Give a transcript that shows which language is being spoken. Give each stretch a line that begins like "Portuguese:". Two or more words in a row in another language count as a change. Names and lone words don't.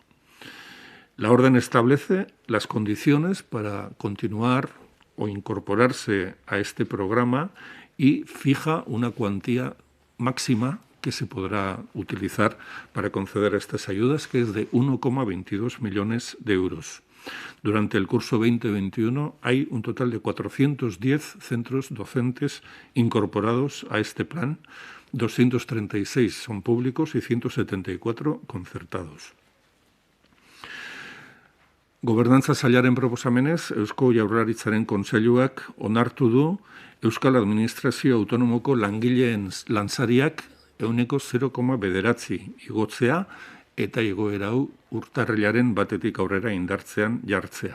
Spanish: La orden establece las condiciones para continuar o incorporarse a este programa y fija una cuantía máxima que se podrá utilizar para conceder estas ayudas, que es de 1,22 millones de euros. Durante el curso 2021 hay un total de 410 centros docentes incorporados a este plan, 236 son públicos y 174 concertados.
Basque: Gobernantza sailaren proposamenez, Eusko Jaurlaritzaren Kontseiluak onartu du Euskal Administrazio Autonomoko langileen lansariak 0,9 igotzea eta igoera hau urtarrilaren 1 aurrera indartzean jartzea.